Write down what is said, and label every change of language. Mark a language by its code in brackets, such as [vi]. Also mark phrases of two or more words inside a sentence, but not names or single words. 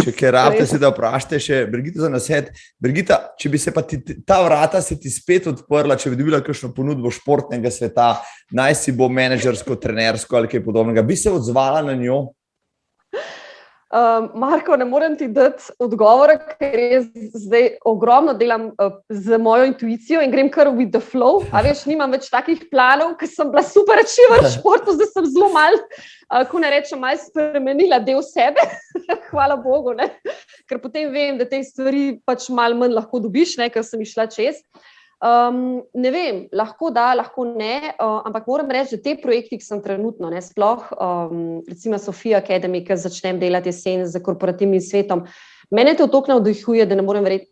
[sl] Če kaj rabite, se da vprašate še Brigito za nasvet. Brigita, če bi se pa ta vrata se ti spet odprla, če bi dobila kakšno ponudbo športnega sveta, naj si bo menedžersko, trenersko ali kaj podobnega, bi se odzvala na njo? Marko, ne morem ti dati odgovora, ker jaz zdaj ogromno delam z mojo intuicijo in grem kar [en] with the flow. [sl] A veš, nimam več takih planov, ker sem bila [en] super achiever [sl] v športu, zdaj sem zelo malo, ko ne rečem, malo spremenila del sebe. Hvala Bogu, ne? Ker potem vem, da te stvari pač malo manj lahko dobiš, ne, ker sem išla čez. Ne vem, lahko da, lahko ne, ampak moram reči, da te projekti, ki sem trenutno, ne, sploh, recimo Sofia Academy, ki začnem delati jesen z korporativnim svetom, mene to toliko navdihuje, da ne morem verjeti.